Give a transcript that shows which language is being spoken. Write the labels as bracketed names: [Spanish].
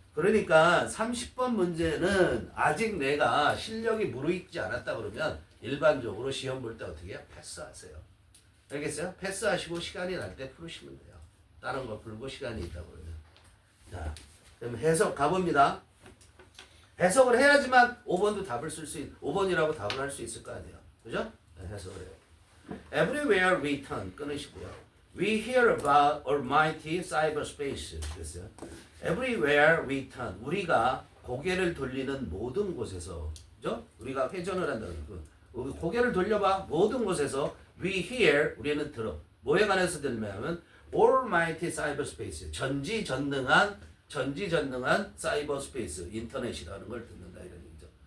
[Korean] 그러니까 30번 문제는 아직 내가 실력이 무르익지 않았다 그러면 일반적으로 시험 볼 때 어떻게 해요? 패스하세요. 알겠어요? 패스하시고 시간이 날 때 풀으시면 돼요. 다른 거 풀고 시간이 있다 그러면. 자, 그럼 해석 가봅니다. 해석을 해야지만 5번도 답을 쓸 수 5번이라고 답을 할 수 있을 거 아니에요. 그죠? 네, 해석을 해요. [English] Everywhere we turn [Korean] 끊으시고요. [English] We hear about almighty cyberspace. [Korean] 그랬어요. [English] Everywhere we turn. [Korean] 우리가 고개를 돌리는 모든 곳에서, 그죠? 우리가 회전을 한다는 거. 고개를 돌려봐. 모든 곳에서 [English] we hear. [Korean] 우리는 들어. 뭐에 관해서 들으면 [English] almighty cyberspace. [Korean] 전지전능한 사이버 스페이스, 인터넷이라는 걸 듣는다 이런 얘기죠.